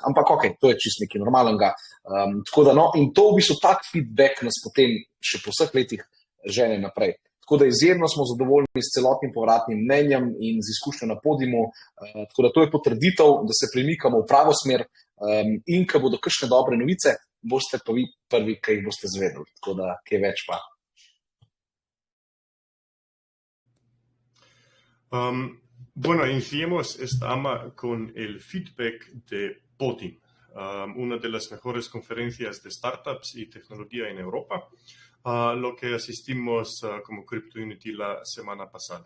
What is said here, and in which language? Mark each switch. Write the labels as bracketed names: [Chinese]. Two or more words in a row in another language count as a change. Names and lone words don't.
[Slovenian] Ampak ok, to je čisto nekaj normalnega. Tako da no, in to v bistvu tak feedback nas potem še po vseh letih žene naprej. Tako da izjemno smo zadovoljni s celotnim povratnim mnenjem in z izkušnjo na Podiumu. Tako da to je potrditev, da se premikamo v pravo smer in ko bodo kakšne dobre novice, boste pa vi prvi, ki jih boste zvedeli. Tako da, kaj več pa. [Spanish] Bueno, iniciemos esta AMA con el feedback de Podium, una de las mejores conferencias de startups y tecnología en Europa, lo que asistimos como CryptoUnity la semana pasada.